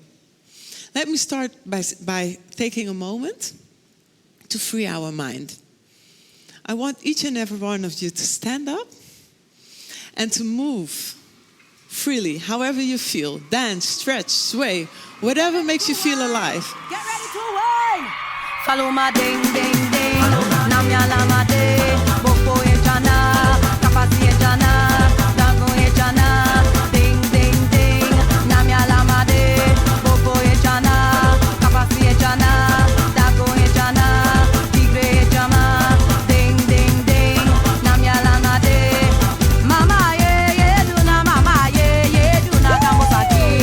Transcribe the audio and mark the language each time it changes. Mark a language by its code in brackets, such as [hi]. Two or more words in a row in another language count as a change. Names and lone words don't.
[en] Let me start by taking a moment to free our mind. I want each and every one of you to stand up and to move freely, however you feel. Dance, stretch, sway, whatever makes you feel alive. Get ready to wine. Follow my ding, ding, ding. Nam ya lama de, boko e jana, kapasi e jana, dango e jana, ding, ding, ding. Nam ya lama de, boko e jana, kapasi e jana, dango e jana, tigre e jama, ding, ding, ding. Nam ya lama de, mama ye ye do na, mama ye ye do na, kamosa.